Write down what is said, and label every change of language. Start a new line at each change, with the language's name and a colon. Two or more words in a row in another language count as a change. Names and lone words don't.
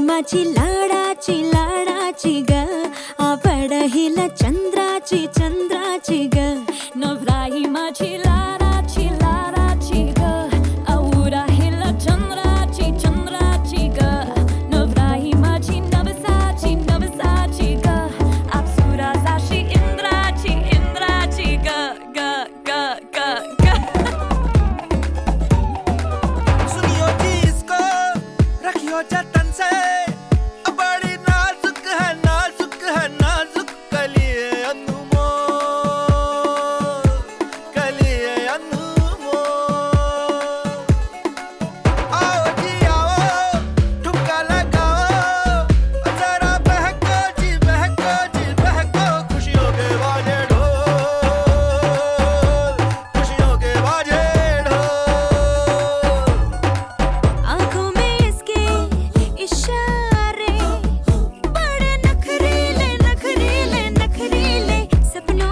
Marathi: लाडाची लाडाची लाडाची ग पडहिला चंद्राची चंद्राची ग नवराई माझी लाडाची लाडाची ग राहिला चंद्राची चंद्राची ग नवराई माझी नवसाची नवसाची ग अप्सरा जाशी इंद्राची इंद्राची ग ग ग ग ग
Hindi: सुनियो जी इसको रखियो जतन से बड़ी नाजुक है नाजुक है नाजुक कलिए अनमोल कलिए अनमोल आओ जी आओ ठुमका लगाओ जरा बहको जी बहको जी बहको खुशियों के बाजे ढोल खुशियों के बाजे ढोल आंखों में इसके इशारे बड़े नखरीले नखरीले नखरीले सपनों